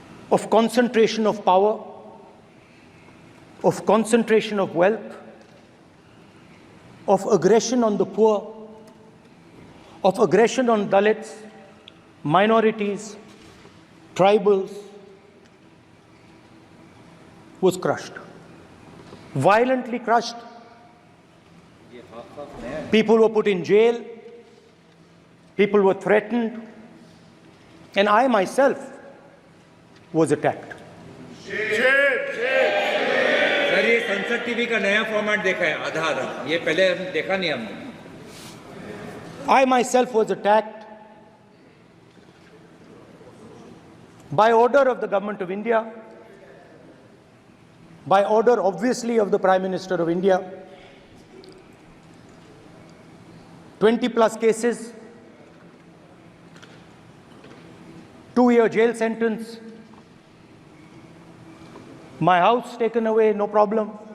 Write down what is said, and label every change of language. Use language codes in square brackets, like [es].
[en] of concentration of power, of concentration of wealth, of aggression on the poor, of aggression on Dalits, minorities, tribals, was crushed, violently crushed. People were put in jail, people were threatened, and I myself was attacked. [hi] Sir ये संसद TV का नया format देखा है आधा आधा, ये पहले देखा नहीं हमने. [en] I myself was attacked by order of the government of India, by order obviously of the Prime Minister of India. 20 plus cases, 2-year jail sentence, my house taken away, no problem.